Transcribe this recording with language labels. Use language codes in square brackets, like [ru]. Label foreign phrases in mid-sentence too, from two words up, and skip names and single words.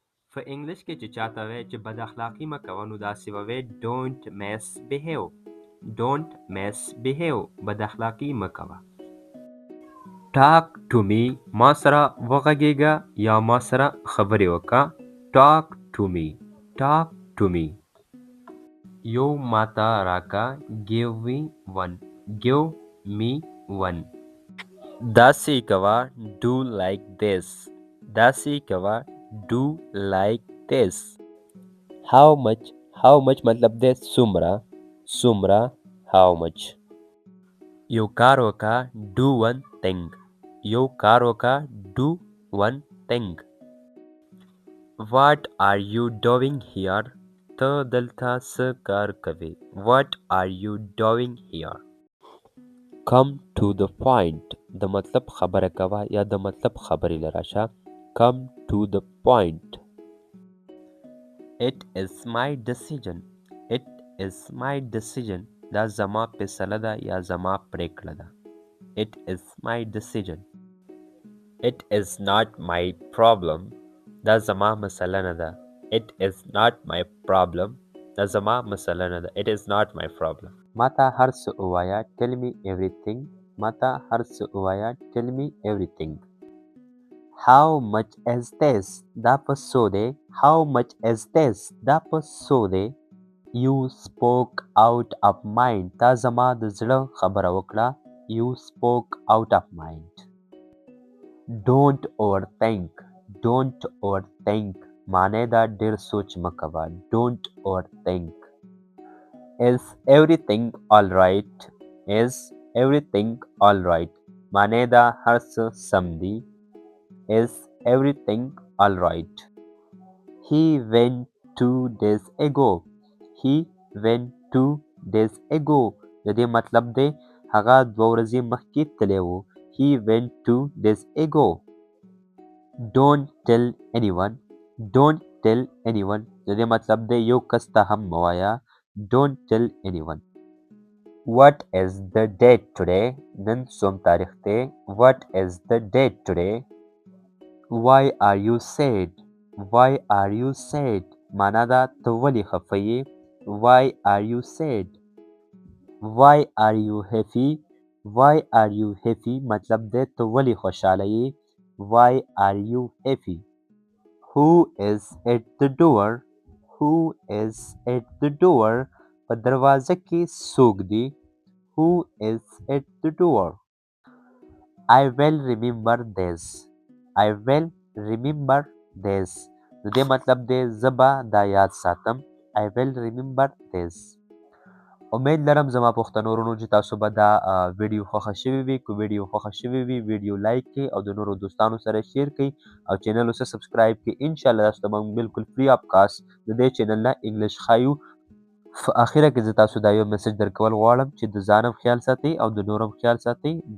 [ps] په انګلیش کې چې چاته وایي چې بد اخلاقي مه کوه نو داسې به وایي [en] don't misbehave. don't misbehave. [ps] بد اخلاقي مه کوه. [en] talk to me [ps] ما سره وغږیږه یا ما سره خبرې وکړه. [en] talk to me. talk to me. [ps] یو ماته راکړه. [en] give me one. give me one. [ps] داسې کوه. [en] do like this. [ps] داسې کوه. [en] do like this. how much. how much [ps] مطلب دی څومره. څومره. [en] how much. [ps] یو کار وکړه. [en] do one thing. [ps] یو کار وکړه. [en] do one thing. what are you doing here. [ps] ته دلته څه کار کوې. [en] what are you doing here. come to the point. [ps] د مطلب خبره کوه یا د مطلب خبرې لراشه. [en] come to the point. it is my decision. it is my decision. [ps] دا زما فیصله ده یا زما پریکړه ده. [en] it is my decision. it is not my problem. [ps] دا زما مسله نه ده. [en] it is not my problem. [ps] دا زما مسله نه ده. [en] it is not my problem. [ps] ماته هر څه ووایه. [en] tell me everything. [ps] ماته هر څه ووایه. [en] tell me everything. how much is this. [ps] دا په څو دی. [en] how much is this. [ps] دا په څو دی. [en] you spoke out of mind. [ps] تا زما د زړه خبره وکړه. [en] you spoke out of mind. don't overthink. don't overthink. [ps] معنی دا ډیر سوچ مه کوه. [en] don't overthink. is everything alright. is everything alright. [ps] معنی دا هر څه سم دی. [en] is everything alright. he went 2 days ago. he went 2 days ago. [ps] د دې مطلب دی هغه 2 ورځې مخکې تللی و. [en] he went 2 days ago. don't tell anyone. don't tell anyone. [ps] د دې مطلب دی یو کس ته هم مه وایه. [en] don't tell anyone. what is the date today. [ps] نن څوم تاریخ دی. [en] what is the date today. why are you sad. why are you sad. [ps] معنا دا ته ولې خفه یې. [en] why are you sad. why are you happy. why are you happy. [ps] مطلب دی ته ولې خوشحاله یې. [en] why are you happy. who is at the door. who is at the door. [ps] په دروازه کې څوک دی. [en] who is at the door. I will remember this. I will remember this. [ps] د دې مطلب دی زه به دا یاد ساتم. [en] I will remember this. [ps] امید لرم زما پښتنو ورونو چې تاسو به دا ویډیو خوښه شوې وي. که ویډیو خوښه شوې وي ویډیو لایک کړئ او د نورو دوستانو سره شیر کړئ او چینل اوسه سبسکرایب کړئ. انشاءالله تاسو ته موږ بالکل [en] free of cost [ps] د دې چینل نه انګلیش ښایو. په اخره کې زه تاسو دا یو میسج درکول غواړم چې د ځان هم خیال ساتئ او د نور هم خیال ساتئ.